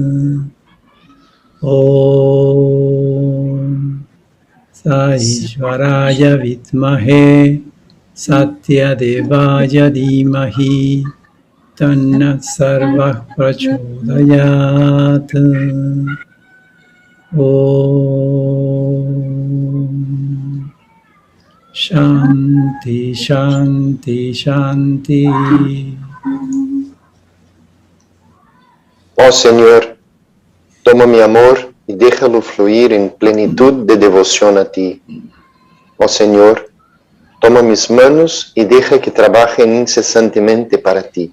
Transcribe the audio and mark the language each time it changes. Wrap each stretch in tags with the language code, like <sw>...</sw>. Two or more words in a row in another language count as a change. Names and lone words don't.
<sa>ॐ साईश्वराय विद्महे सत्य देवाय धीमहि तन्नः सर्वः प्रचोदयात्. ॐ शान्ति, शान्ति, शान्ति.</sa> <es>Oh Señor, toma mi amor y déjalo fluir en plenitud de devoción a ti. Oh Señor, toma mis manos y deja que trabajen incesantemente para ti.</es>